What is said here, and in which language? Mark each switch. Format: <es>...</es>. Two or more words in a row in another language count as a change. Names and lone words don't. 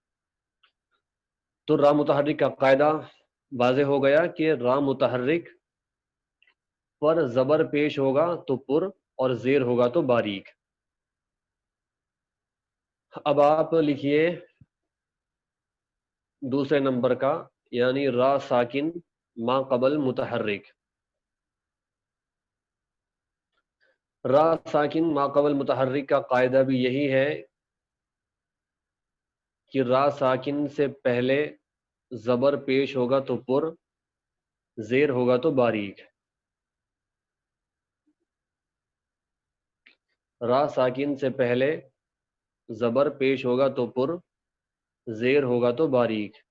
<ur>تو را متحرک کا قاعدہ واضح ہو گیا کہ را متحرک پر زبر پیش ہوگا تو پر اور زیر ہوگا تو باریک. اب آپ لکھیے دوسرے نمبر کا، یعنی را ساکن ما قبل متحرک. را ساکن ما قبل متحرک کا قاعدہ بھی یہی ہے کہ را ساکن سے پہلے زبر پیش ہوگا تو پر، زیر ہوگا تو باریک. را ساکن سے پہلے زبر پیش ہوگا تو پر، زیر ہوگا تو باریک.</ur>